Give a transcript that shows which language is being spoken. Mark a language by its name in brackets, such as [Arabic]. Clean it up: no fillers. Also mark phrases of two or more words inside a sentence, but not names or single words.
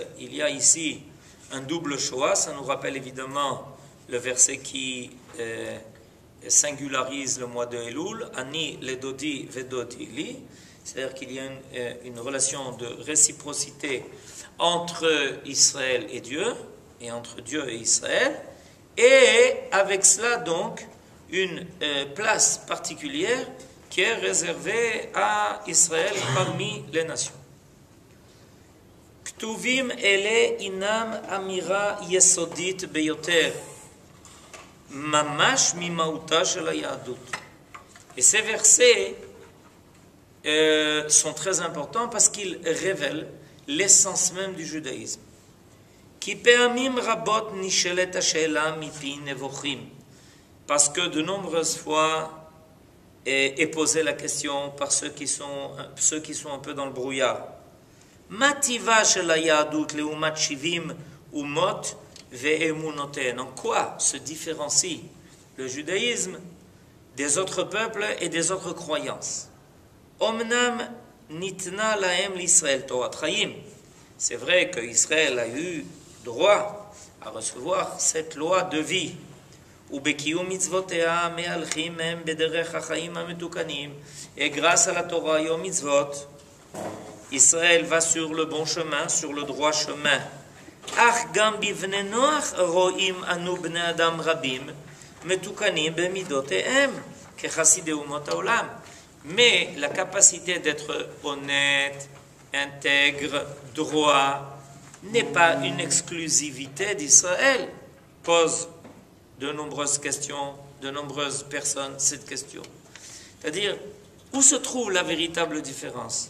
[French] Il y a ici un double choix, ça nous rappelle évidemment le verset qui singularise le mois de Elul, [Hebrew] אני לדודי ודודי לי, [French] c'est-à-dire qu'il y a une relation de réciprocité entre Israël et Dieu, et entre Dieu et Israël, et avec cela donc une place particulière qui est réservée à Israël parmi les nations. [Hebrew] כתובים אלה אינם אמירה יסודית ביותר, ממש ממהותה של היהדות. [French] Et ces versets sont très importants parce qu'ils révèlent l'essence même du judaïsme. [Hebrew] כי פעמים רבות נשאלת השאלה מפי נבוכים, [French] parce que de nombreuses fois est posée la question par ceux qui sont un peu dans le brouillard. [Hebrew] מה טיבה של היהדות לעומת 70 אומות ואמונותיהן? [French] En quoi se différencie le judaïsme des autres peuples et des autres croyances? [Hebrew] אומנם ניתנה להם לישראל תורת חיים. [French] C'est vrai qu'Israël a eu droit à recevoir cette loi de vie. [Hebrew] ובקיום מצוותיה מהלכים הם בדרך החיים המתוקנים. [French] Et grâce à la Torah et aux mitzvot, Israël va sur le bon chemin, sur le droit chemin. [Hebrew] אך גם בבני נוח רואים אנו בני אדם רבים מתוקנים במידותיהם כחסידי אומות העולם. [French] Mais la capacité d'être honnête, intègre, droit n'est pas une exclusivité d'Israël. Pose de nombreuses questions, de nombreuses personnes cette question. C'est-à-dire, où se trouve la véritable différence?